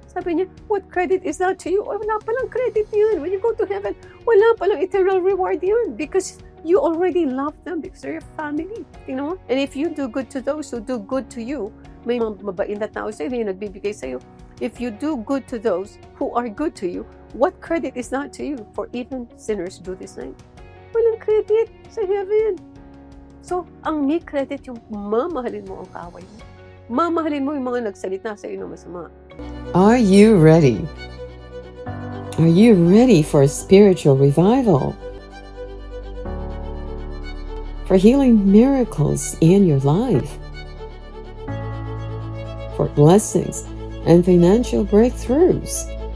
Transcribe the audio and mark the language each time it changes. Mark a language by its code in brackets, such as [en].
[tl] Sabi niya, [en] what credit is that to you? [tl] O, wala palang credit yun. [en] When you go to heaven, [tl] wala palang [en] eternal reward yun because you already love them because they're your family. [tl] Tingnan mo? [en] And if you do good to those who do good to you, [tl] may mga mabait na tao sa'yo na yung nagbibigay sa'yo. [en] If you do good to those who are good to you, what credit is that to you? For even sinners do the same. [tl] Walang credit sa heaven. So, ang may credit yung mamahalin mo ang kaaway mo. Mamahalin mo yung mga nagsalita sa iyo ng masama. [en] Are you ready? Are you ready for a spiritual revival? For healing miracles in your life? For blessings and financial breakthroughs?